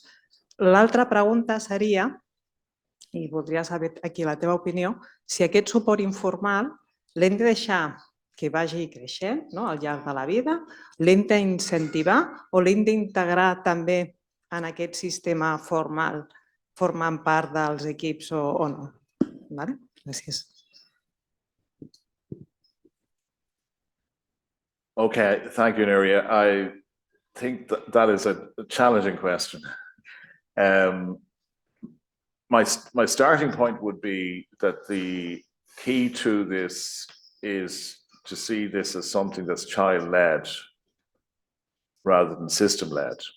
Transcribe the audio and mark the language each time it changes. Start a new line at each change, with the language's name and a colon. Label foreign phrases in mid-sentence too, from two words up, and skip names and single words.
Catalan: L'altra pregunta seria, i voldria saber aquí la teva opinió, si aquest suport informal l'hem de deixar que vagi creixent al llarg de la vida, l'hem d'incentivar o l'hem d'integrar també en aquest sistema formal, formant part dels equips o no. Gràcies.
English: Okay, thank you, Nuria. I think that is a challenging question. My starting point would be that the key to this is to see this as something that's child-led rather than system-led.